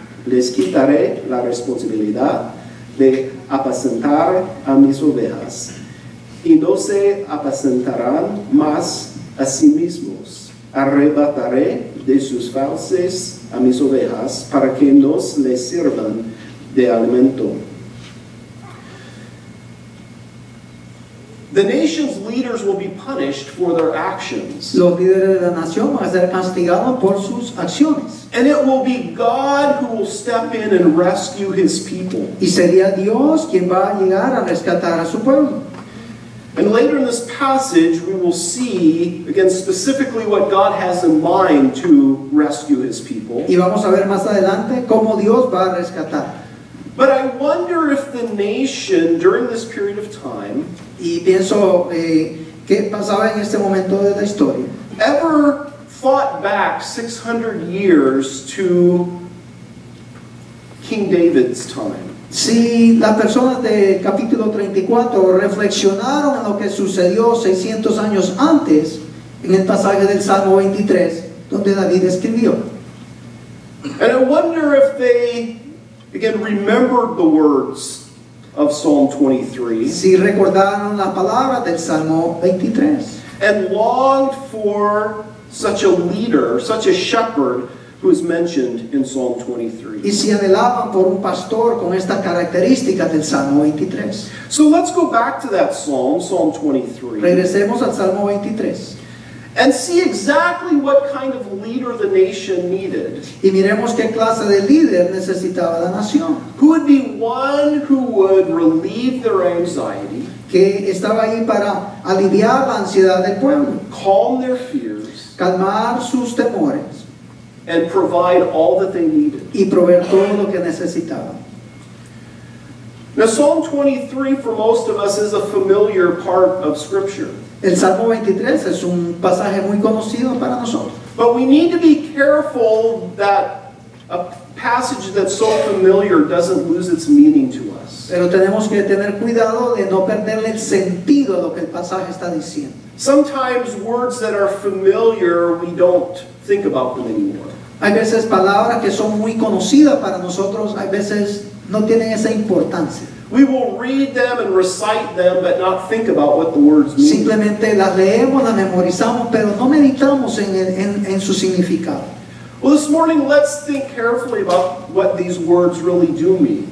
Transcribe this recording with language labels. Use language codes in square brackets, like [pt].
[es] Les quitaré la responsabilidad de apacentar a mis ovejas, y no se apacentarán más a sí mismos. Arrebataré de sus fauces a mis ovejas, para que nos les sirvan de alimento. [en] The nation's leaders will be punished for their actions. [es] Los líderes de la nación van a ser castigados por sus acciones. [en] And it will be God who will step in and rescue his people. [es] Y sería Dios quien va a llegar a rescatar a su pueblo. [en] And later in this passage, we will see, again, specifically what God has in mind to rescue his people. [es] Y vamos a ver más adelante cómo Dios va a rescatar. [en] But I wonder if the nation, during this period of time, [es] Y pienso qué pasaba en este momento de la historia. [en] ever thought back 600 years to King David's time. [es] Si las personas del capítulo 34 reflexionaron en lo que sucedió 600 años antes, en el pasaje del Salmo 23, donde David escribió. [en] And I wonder if they, again, remembered the words of Psalm 23 [es] Si recordaron las palabras del Salmo 23 [en] and longed for such a leader, such a shepherd who is mentioned in Psalm 23. [es] y si anhelaban por un pastor con estas características del Salmo 23. [en] So let's go back to that psalm, Psalm 23, [es] Regresemos al Salmo 23 [en] and see exactly what kind of leader the nation needed. [es] y miremos qué clase de líder necesitaba la nación, [en] Who would be one who would relieve their anxiety, [es] que estaba ahí para aliviar la ansiedad del pueblo, [en] calm their fears, [es] calmar sus temores [en] and provide all that they needed. [es] y proveer todo lo que necesitaban. [en] Now, Psalm 23 for most of us is a familiar part of Scripture. [es] El Salmo 23 es un pasaje muy conocido para nosotros, [en] But we need to be careful that a passage that's so familiar doesn't lose its meaning to us. [es] pero tenemos que tener cuidado de no perderle el sentido a lo que el pasaje está diciendo. [en] Sometimes words that are familiar, we don't think about them anymore. [es] Hay veces palabras que son muy conocidas para nosotros, hay veces no tienen esa importancia. [en] We will read them and recite them, but not think about what the words mean. [es] Simplemente las leemos, las memorizamos, pero no meditamos en su significado. [en] Well, this morning, let's think carefully about what these words really do mean.